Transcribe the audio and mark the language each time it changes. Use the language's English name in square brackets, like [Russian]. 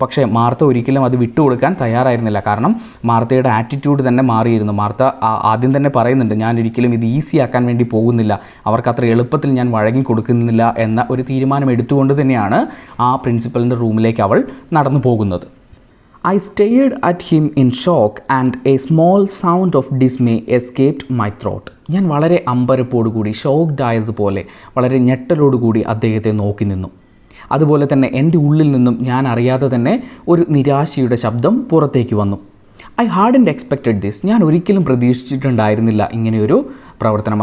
[Malayalam] പക്ഷേ മാർത്ത ഒരിക്കലും അത് വിട്ടുകൊടുക്കാൻ തയ്യാറായിരുന്നില്ല. കാരണം മാർത്തയുടെ ആറ്റിറ്റ്യൂഡ് തന്നെ മാറിയിരുന്നു. മാർത്ത ആദ്യം തന്നെ പറയുന്നുണ്ട്, ഞാൻ ഒരിക്കലും ഇത് ഈസി ആക്കാൻ വേണ്ടി പോകുന്നില്ല, അവർക്ക് അത്ര എളുപ്പത്തിൽ ഞാൻ വഴങ്ങി കൊടുക്കുന്നില്ല എന്ന ഒരു തീരുമാനം എടുത്തുകൊണ്ട് തന്നെയാണ് ആ പ്രിൻസിപ്പലിൻ്റെ റൂമിലേക്ക് അവൾ നടന്നു പോകുന്നത്. [English] I stared at him in shock and a small sound of dismay escaped my throat. [Malayalam] ഞാൻ വളരെ അമ്പരപ്പോടുകൂടി, ഷോക്ക്ഡ് ആയതുപോലെ വളരെ ഞെട്ടലോടുകൂടി അദ്ദേഹത്തെ നോക്കി നിന്നു. അതുപോലെ തന്നെ എൻ്റെ ഉള്ളിൽ നിന്നും ഞാൻ അറിയാതെ തന്നെ ഒരു നിരാശയുടെ ശബ്ദം പുറത്തേക്ക് വന്നു. [English] I hadn't expected this. [Malayalam] ഞാൻ ഒരിക്കലും പ്രതീക്ഷിച്ചിട്ടുണ്ടായിരുന്നില്ല ഇങ്ങനെയൊരു പ്രവർത്തനം.